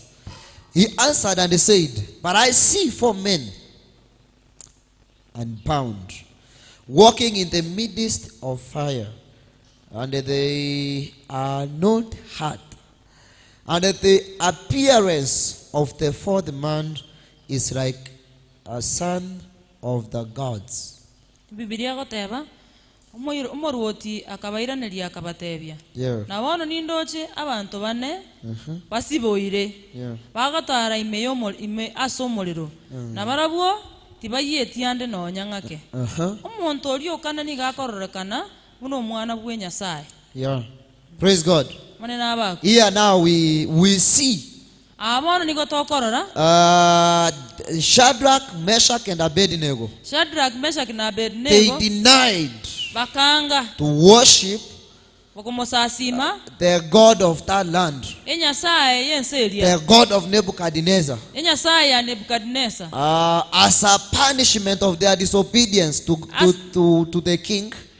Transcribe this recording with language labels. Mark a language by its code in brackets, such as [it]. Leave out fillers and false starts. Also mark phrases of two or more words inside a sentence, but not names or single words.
[en] He answered and he said, but I see 4 men and bound, walking in the midst of fire, and they are not hurt, and the appearance of the 4th man is like a son of the gods. Yeah. [guz] Nawono nindoche abantu bane basiboire bagatara ime asomolero nabarabwo tibayeti ande nonyangake omuntu oli okana ni gakorrekana buno mwana bwe Nyasaye. [en] Yeah. Praise God. Here now we see Shadrach, Meshach, and Abednego. They denied to worship the God of that land, the God of Nebuchadnezzar, as a punishment of their disobedience to the king.